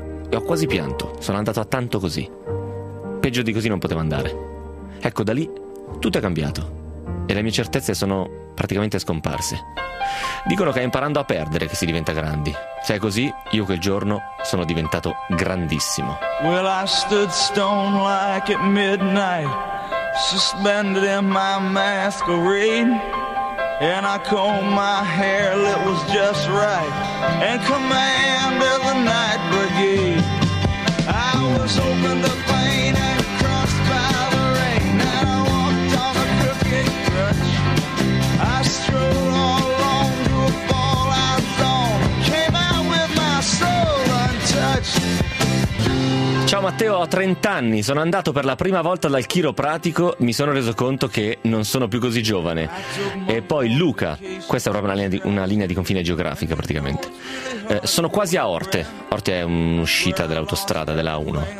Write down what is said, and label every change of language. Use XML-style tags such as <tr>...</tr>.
<it>E ho quasi pianto, sono andato a tanto così. Peggio di così non potevo andare. Ecco, da lì tutto è cambiato e le mie certezze sono praticamente scomparse. Dicono che è imparando a perdere che si diventa grandi. Se è così, io quel giorno sono diventato grandissimo.</it> <en>Well, I stood stone like at midnight, suspended in my masquerade. And I combed my hair till it was just right, and commanded the night brigade. I was open to pain and crushed by the rain, and I walked on a crooked crutch. I strode on along to a fallout zone, came out with my soul untouched.</en> <it>Ciao Matteo, ho 30 anni, sono andato per la prima volta dal chiropratico, mi sono reso conto che non sono più così giovane. E poi Luca, questa è proprio una linea di confine geografica praticamente. Sono quasi a Orte è un'uscita dell'autostrada, della A1.</it>